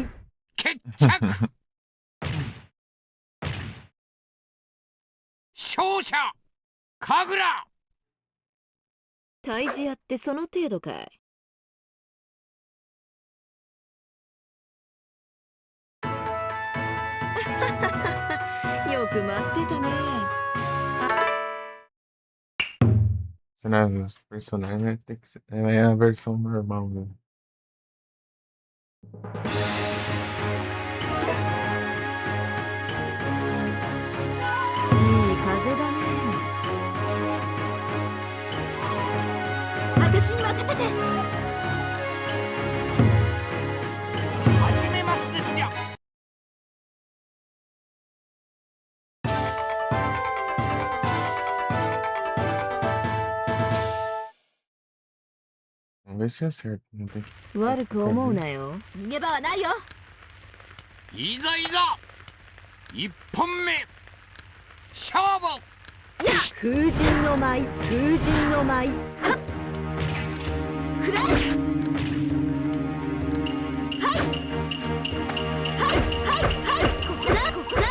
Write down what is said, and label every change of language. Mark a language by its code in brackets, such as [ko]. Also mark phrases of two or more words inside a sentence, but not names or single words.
[ja] 決着勝者神楽。退治屋ってその程度かい。よく待ってたね。あ [pt] Os personagens né, tem que ser, é a versão normal mesmo. [ja] いい風だね。私に任せて。始めますですよ。 [pt] Vamos ver se acerta. Não tem que. [ja] 悪く思うなよ。逃げ場はないよ。いざいざ一本目勝負。風神の舞、風神の舞。くらえ。はいはいはいここだここだ。